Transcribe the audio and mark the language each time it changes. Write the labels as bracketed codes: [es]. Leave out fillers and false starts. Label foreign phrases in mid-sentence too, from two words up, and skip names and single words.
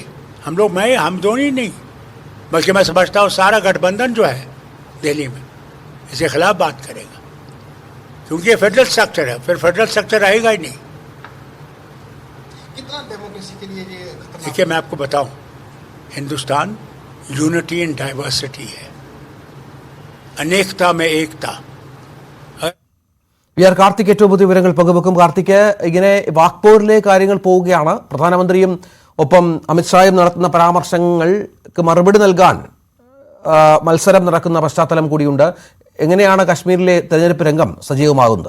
[hi] हम लोग हम दोनों ही नहीं, बल्कि मैं समझता हूँ सारा गठबंधन जो है दिल्ली में इसके खिलाफ बात करेगा, क्योंकि ये [en] federal structure [hi] है. फिर [en] federal structure [hi] रहेगा ही नहीं. कितना डेमोक्रेसी के लिए ये देखिए, मैं आपको बताऊं, हिंदुस्तान [en] unity in diversity [hi] है, अनेकता में एकता. [ml] വി ആർ കാർത്തിക് ഏറ്റവും പുതിയ വിവരങ്ങൾ പങ്കുവെക്കും. കാർത്തിക്, ഇങ്ങനെ വാക്പോരിലെ കാര്യങ്ങൾ പോവുകയാണ്. പ്രധാനമന്ത്രിയും ഒപ്പം അമിത്ഷായും നടത്തുന്ന പരാമർശങ്ങൾക്ക് മറുപടി നൽകാൻ മത്സരം നടക്കുന്ന പശ്ചാത്തലം കൂടിയുണ്ട്. എങ്ങനെയാണ് കശ്മീരിലെ തെരഞ്ഞെടുപ്പ് രംഗം സജീവമാകുന്നത്?